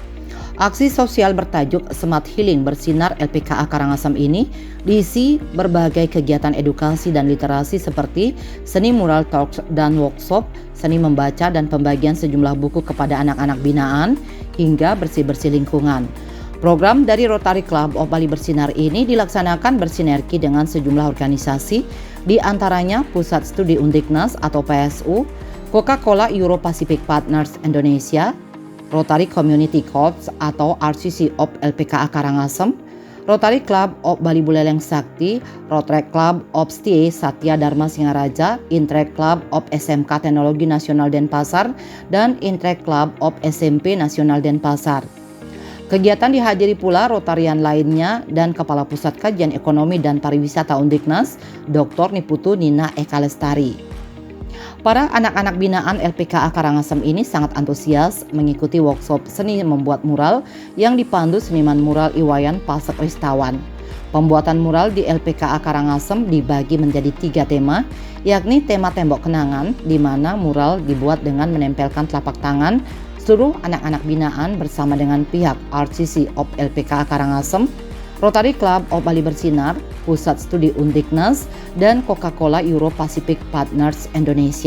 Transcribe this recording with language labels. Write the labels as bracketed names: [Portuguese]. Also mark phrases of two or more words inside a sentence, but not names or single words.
[Indonesian] Aksi sosial bertajuk Smart Healing Bersinar LPKA Karangasem ini diisi berbagai kegiatan edukasi dan literasi seperti seni mural talks dan workshop, seni membaca dan pembagian sejumlah buku kepada anak-anak binaan, hingga bersih-bersih lingkungan. Program dari Rotary Club of Bali Bersinar ini dilaksanakan bersinergi dengan sejumlah organisasi, di antaranya Pusat Studi Undiknas atau PSU, Coca-Cola Euro Pacific Partners Indonesia, Rotary Community Corps atau RCC of LPKA Karangasem, Rotary Club of Bali Buleleng Sakti, Rotary Club of STA Satya Dharma Singaraja, Intrek Club of SMK Teknologi Nasional Denpasar, dan Intrek Club of SMP Nasional Denpasar. Kegiatan dihadiri pula Rotarian lainnya dan Kepala Pusat Kajian Ekonomi dan Pariwisata Undiknas, Dr. Niputu Nina Eka Lestari. Para anak-anak binaan LPKA Karangasem ini sangat antusias mengikuti workshop seni membuat mural yang dipandu seniman mural Iwayan Pasek Ristawan. Pembuatan mural di LPKA Karangasem dibagi menjadi 3 tema, yakni tema tembok kenangan, di mana mural dibuat dengan menempelkan telapak tangan seluruh anak-anak binaan bersama dengan pihak RCC of LPKA Karangasem, Rotary Club of Bali Bersinar, Pusat Studi Undiknas, dan Coca-Cola Euro Pacific Partners Indonesia.